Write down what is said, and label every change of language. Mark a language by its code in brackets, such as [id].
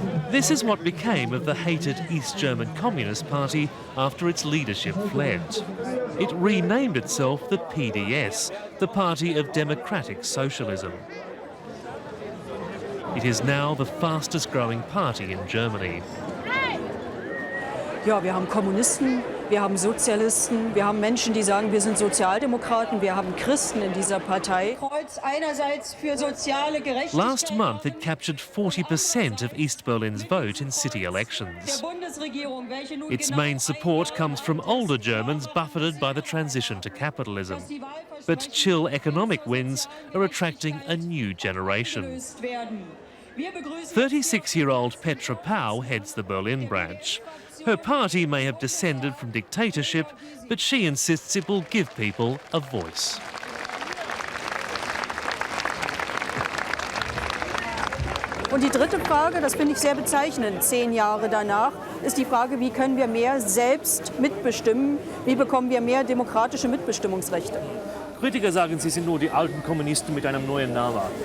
[en] This is what became of the hated East German Communist Party after its leadership fled. It renamed itself the PDS, the Party of Democratic Socialism. It is now the fastest-growing party in Germany. [de] Ja, wir haben Kommunisten, wir haben Sozialisten, wir haben Menschen, die sagen, wir sind Sozialdemokraten, wir haben Christen in dieser Partei. [en] Last month it captured 40% of East Berlin's vote in city elections. Its main support comes from older Germans buffeted by the transition to capitalism. But chill economic wins are attracting a new generation. 36-year-old Petra Pau heads the Berlin branch. Her party may have descended from dictatorship, but she insists it will give people a voice. [de] Und die dritte Frage, das finde ich sehr bezeichnend, 10 Jahre danach, ist die Frage, wie können wir mehr selbst mitbestimmen, wie bekommen wir mehr demokratische Mitbestimmungsrechte. Kritiker sagen, sie sind nur die alten Kommunisten mit einem neuen Namen.